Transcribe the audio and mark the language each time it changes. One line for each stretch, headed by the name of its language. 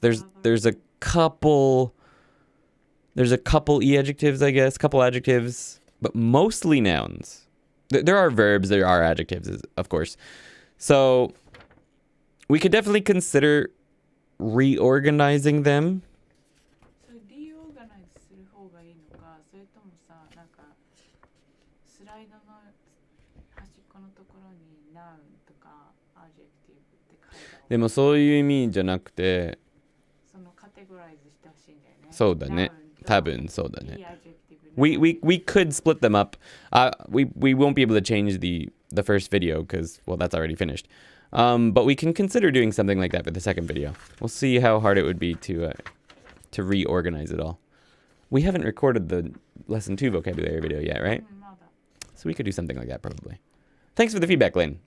English: There's a couple e-adjectives, I guess, couple adjectives, but mostly nouns. There are verbs, there are adjectives, of course. So we could definitely consider reorganizing them.
Japanese: それリオーガナイズする方がいいのか、それともさ、なんかスライドの端っこのところに noun とか adjective って書いてある。でもそういう意味じゃなくて、そのカテゴライズしてほしいんだよね。そうだね。多分そうだね。いい adjective
English: We could split them up. We won't be able to change the first video because, well, that's already finished. But we can consider doing something like that for the second video. We'll see how hard it would be to reorganize it all. We haven't recorded the lesson 2 vocabulary video yet, right? So we could do something like that probably. Thanks for the feedback, Lynn.